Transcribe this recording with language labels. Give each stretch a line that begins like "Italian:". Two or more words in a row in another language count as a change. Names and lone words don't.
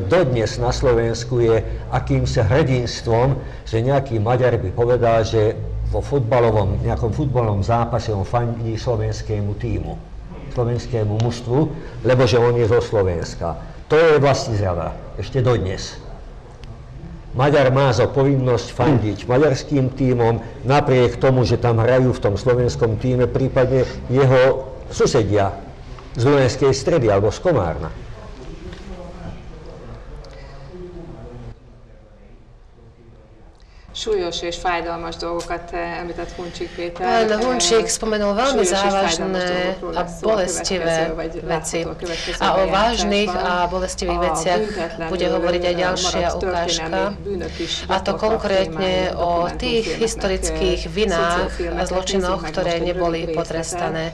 Slovak: Dodnes na Slovensku je akýmsi hrdinstvom, že nejaký Maďar by povedal, že vo nejakom futbalovom zápase on fandí slovenskému tímu, slovenskému mužstvu, lebo že on je zo Slovenska. To je vlastizrada, ešte dodnes. Maďar má za povinnosť fandiť maďarským tímom, napriek tomu, že tam hrajú v tom slovenskom tíme prípadne jeho susedia z Dunajskej Stredy alebo z Komárna.
Hungarian: Súlyos és fájdalmas dolgokat említett Huncsik Péter.
Slovak: Pán Huncsik spomenul veľmi závažné a bolestivé veci. A o vážnych a bolestivých veciach bude hovoriť aj ďalšia ukážka. A to konkrétne o tých historických vinách a zločinoch, ktoré neboli potrestané.